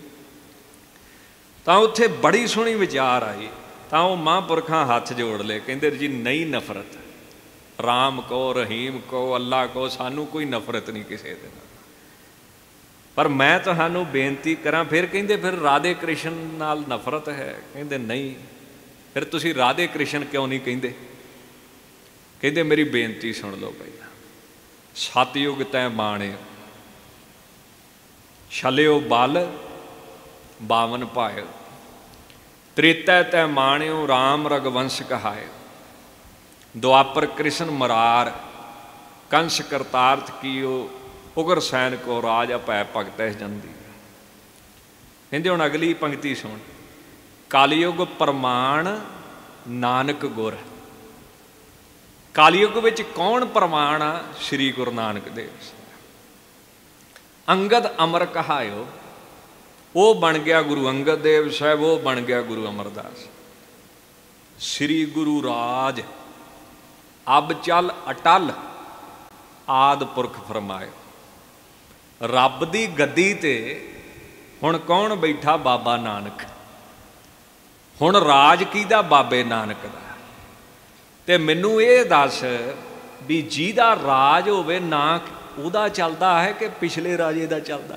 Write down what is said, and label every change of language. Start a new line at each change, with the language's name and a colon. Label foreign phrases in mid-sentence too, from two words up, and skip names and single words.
Punjabi: ਤੋ ਉੱਥੇ ਬੜੀ ਸੋਹਣੀ ਵਿਚਾਰ ਆਈ, ਤੋ ਵੋ ਮਹਾਪੁਰਖਾਂ ਹਾਥ ਜੋੜ ਲੇ, ਕਹੰਦੇ ਜੀ ਨਹੀਂ ਨਫ਼ਰਤ, ਰਾਮ ਕੋ ਰਹੀਮ ਕੋ ਅੱਲਾਹ ਕੋ ਸਾਨੂ ਕੋਈ ਨਫ਼ਰਤ ਨਹੀਂ ਕਿਸੀ ਦੇ ਨਾਲ। ਪਰ ਮੈਂ ਤੁਹਾਨੂ ਬੇਨਤੀ ਕਰਾ, ਫਿਰ ਕਹੰਦੇ ਫਿਰ ਰਾਧੇ ਕ੍ਰਿਸ਼ਨ ਨਾਲ ਨਫ਼ਰਤ ਹੈ? ਕਹੰਦੇ ਨਹੀਂ। ਫਿਰ ਤੁਸੀਂ ਰਾਧੇ ਕ੍ਰਿਸ਼ਨ ਕਿਉਂ ਨਹੀਂ ਕਹੰਦੇ? ਕਹੰਦੇ ਮੇਰੀ ਬੇਨਤੀ ਸੁਣ ਲੋ ਪਹਲਾ। ਸਤਯੁਗ ਤੈ ਬਾਣੇ ਛਲਿਓ ਬਲ ਬਾਵਨ ਪਾਯੋ, ਤ੍ਰੇਤਾ ਤੈ ਮਾਣਿਓ ਰਾਮ ਰਘੁਵੰਸ਼ ਕਹਾਯੋ, ਦੁਆਪਰ ਕ੍ਰਿਸ਼ਨ ਮਰਾਰ ਕੰਸ ਕਰਤਾਰਥ ਕੀਓ, ਉਗਰ ਸੈਨ ਕੋ ਰਾਜ ਅਪੈ ਭਗਤ ਜੰਦੀ। ਕਹਤੇ ਹੁਣ ਅਗਲੀ ਪੰਕਤੀ ਸੁਣ, ਕਲਯੁਗ ਪ੍ਰਮਾਣ ਨਾਨਕ ਗੁਰ। ਕਲਯੁਗ ਵਿਚ ਕੌਣ ਪ੍ਰਮਾਣ ਆ? श्री गुरु नानक देव। ਅੰਗਦ ਅਮਰ ਕਹਾਯੋ, ਵੋ ਬਨ ਗਿਆ ਗੁਰੂ ਅੰਗਦ ਦੇਵ ਸਾਹਬ, ਵੋ ਬਨ ਗਿਆ ਗੁਰੂ ਅਮਰਦਾਸ। ਸ਼੍ਰੀ ਗੁਰੂ ਰਾਜ ਅਬ ਚਲ ਅਟਲ, ਆਦ ਪੁਰਖ ਫ਼ਰਮਾਯੋ। ਰੱਬ ਦੀ ਗੱਦੀ ਤੇ ਹੁਣ ਕੌਣ ਬੈਠਾ? बाबा नानक। ਹੁਣ ਰਾਜ ਕਿਹਦਾ? ਬਾਬੇ ਨਾਨਕ ਦਾ। ਤੇ ਮੈਨੂ ਯੇ ਦਸ ਭੀ ਜਿਹਦਾ ਰਾਜ ਹੋਵੇ ਨਾ ਉਹਦਾ ਚਲਦਾ ਹੈ ਕਿ ਪਿਛਲੇ ਰਾਜੇ ਦਾ ਚਲਦਾ?